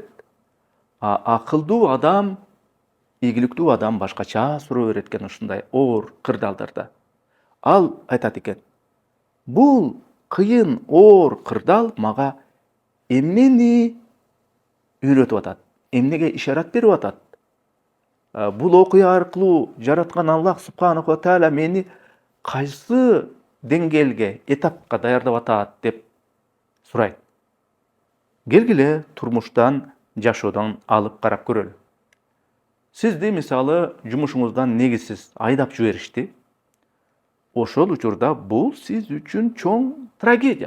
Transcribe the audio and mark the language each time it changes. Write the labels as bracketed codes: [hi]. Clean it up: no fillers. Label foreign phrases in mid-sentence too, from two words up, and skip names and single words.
[ky] Акылдуу адам, ийгиликтүү адам башкача суроо берет экен ушундай оор кырдаалдарда. Ал айтат экен: бул кыйын, оор кырдаал мага эмнени үйрөтүп атат? Эмнеге ишарат берип атат? Бул окуя аркылуу жараткан Аллах [ar] سبحانه وتعالى [ky] мени кайсы деңгээлге, этапка даярдап атат деп сурайт. Келгиле турмуштан, жашоодон алып карап көрөлү. Сизди мисалы жумушуңуздан негизсиз айдап жиберишти. Ошол учурда бул сиз үчүн чоң трагедия.